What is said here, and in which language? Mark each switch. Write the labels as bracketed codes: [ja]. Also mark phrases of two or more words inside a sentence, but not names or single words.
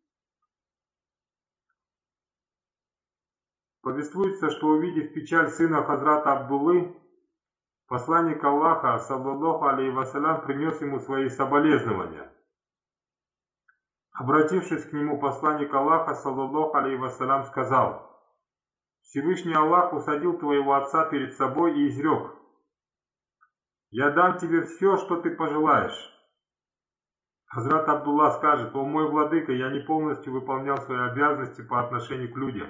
[ru] Повествуется, что, увидев печаль сына Хазрата Абдуллы, посланник Аллаха, [ar] صلى الله عليه وسلم, [ru] принес ему свои соболезнования. Обратившись к нему, посланник Аллаха, [ar] صلى الله عليه وسلم, [ru] сказал: «Всевышний Аллах усадил твоего отца перед собой и изрек: я дам тебе все, что ты пожелаешь». Хазрат Абдулла скажет: «О мой владыка, я не полностью выполнял свои обязанности по отношению к людям.